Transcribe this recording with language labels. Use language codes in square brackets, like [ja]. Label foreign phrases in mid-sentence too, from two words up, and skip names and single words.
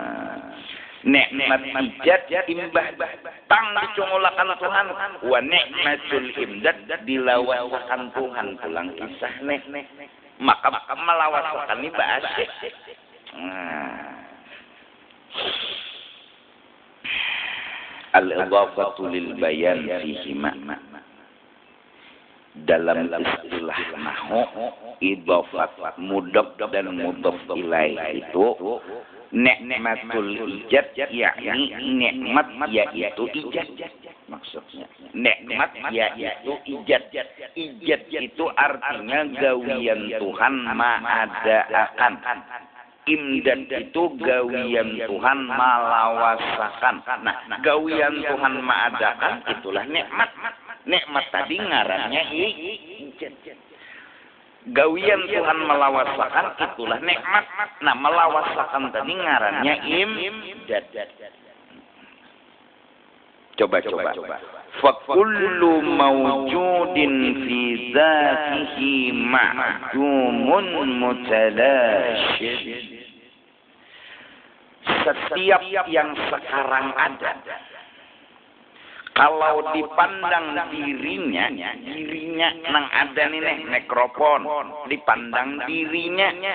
[bjn] Nikmat imdad imbah tang dicungulakan Tuhan wa [ar] نعمة الإمداد [bjn] dilawasakan Tuhan pulang kisah nih maka melawasakan ini bahasa [ar] الإضافة للبيان فيه معنى. [id] Dalam istilah nahwu idhafat mudhaf dan [ar] مضاف إليه [id] itu [ar] نعمة الإيجاد [id] yakni nikmat yaitu ijad maksudnya nikmat yaitu ijad itu artinya [bjn] gawian Tuhan ma'adaakan. Imdad itu gawian Tuhan malawasakan. Nah, gawian Tuhan ma'adakan itulah nikmat. Nikmat tadi ngarannya ijad. Gawian Tuhan melawasakan itulah nikmat. Nah, melawasakan tadi ngarannya imdad. Coba. [ar] فكل موجود في ذاته معدوم متلاش. [id] Setiap yang sekarang ada kalau dipandang dirinya nang ada nih mikrofon dipandang dirinya